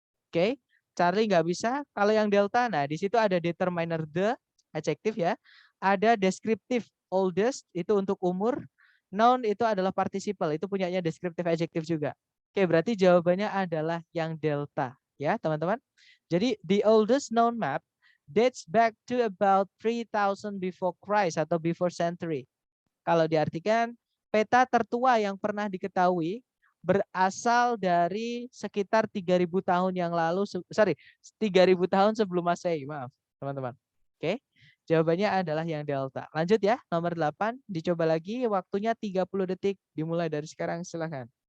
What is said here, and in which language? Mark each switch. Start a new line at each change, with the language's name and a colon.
Indonesian: Oke, Charlie nggak bisa. Kalau yang delta, nah di situ ada determiner the, adjektif ya. Ada deskriptif oldest, itu untuk umur. Noun itu adalah participle, itu punyanya deskriptif adjektif juga. Oke, berarti jawabannya adalah yang delta, ya teman-teman.
English: Jadi the oldest known map dates back to about 3000 before Christ atau before century.
Indonesian: Kalau diartikan, peta tertua yang pernah diketahui berasal dari sekitar 3000 tahun yang lalu, 3000 tahun sebelum Masehi, maaf teman-teman. Oke, jawabannya adalah yang delta. Lanjut ya, nomor 8, dicoba lagi, waktunya 30 detik, dimulai dari sekarang, silahkan.